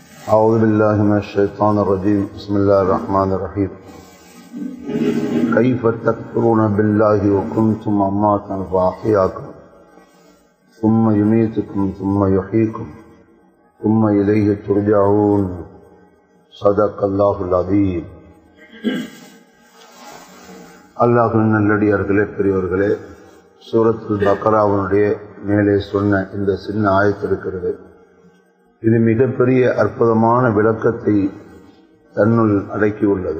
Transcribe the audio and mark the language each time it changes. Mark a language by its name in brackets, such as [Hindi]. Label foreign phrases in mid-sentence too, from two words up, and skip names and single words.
[Arabic] أعوذ بالله من الشيطان الرجيم بسم الله الرحمن الرحيم كيف تكفرون بالله وكنتم أمواتا فأحياكم ثم يميتكم ثم يحييكم ثم إليه ترجعون صدق الله العظيم. [Tamil] அல்லாஹ்வின் நல்லடியார்களே, பெரியவர்களே, சூரத்துல் பக்ராவுடைய மேலே சொன்ன இந்த சின்ன ஆயத்து இருக்கிறது. இது மிகப்பெரிய அற்புதமான விளக்கத்தை தன்னுள் அடக்கியுள்ளது.